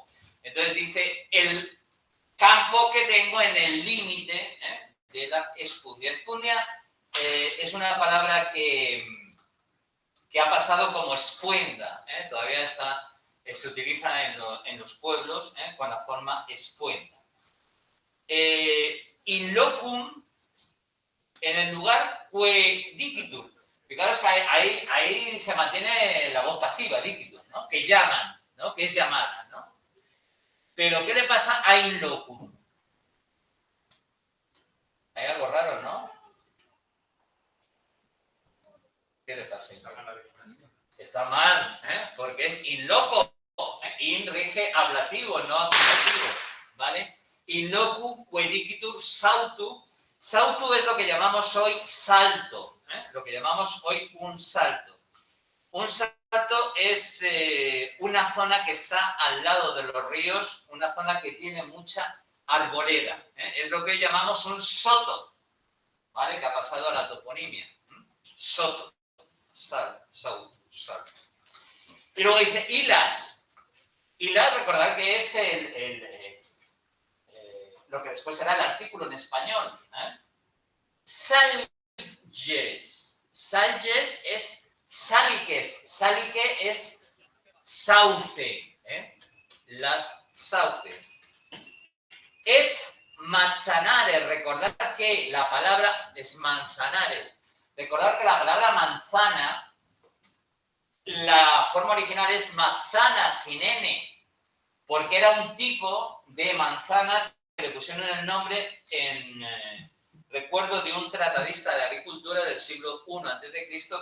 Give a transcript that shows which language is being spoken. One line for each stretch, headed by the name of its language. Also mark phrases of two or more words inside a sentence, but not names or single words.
Spanish: Entonces dice, el campo que tengo en el límite de la espundia. Espundia es una palabra que ha pasado como espuenda, todavía está, se utiliza en los pueblos con la forma espuenda.
Latin: In locum,
Spanish: en el lugar que dicitur. Fijaros que ahí se mantiene la
Latin: voz pasiva, dicitur,
Spanish: ¿no? Que llaman, ¿no? Que es llamada, ¿no? Pero ¿qué le pasa a in locum? Hay algo raro, ¿no? ¿Qué le está haciendo? Está mal, porque es in loco. In rige ablativo, no acusativo, ¿vale?
Latin: In locu quedicitur sautu.
Spanish: Sautu es lo que llamamos hoy salto, lo que llamamos hoy un salto. Un salto es una zona que está al lado de los ríos, una zona que tiene mucha arboleda. Es lo que llamamos un soto, ¿vale? Que ha pasado a la toponimia. Soto, salto. Y luego dice hilas. Hilas, recordad que es lo que después será el artículo en español. Salges. Salges es saliques. Salique es sauce. Las sauces. Et manzanares. Recordad que la palabra es manzanares. Recordad que la palabra manzana, la forma original es manzana sin n, porque era un tipo de manzana que le pusieron el nombre en recuerdo de un tratadista de agricultura del siglo I a.C.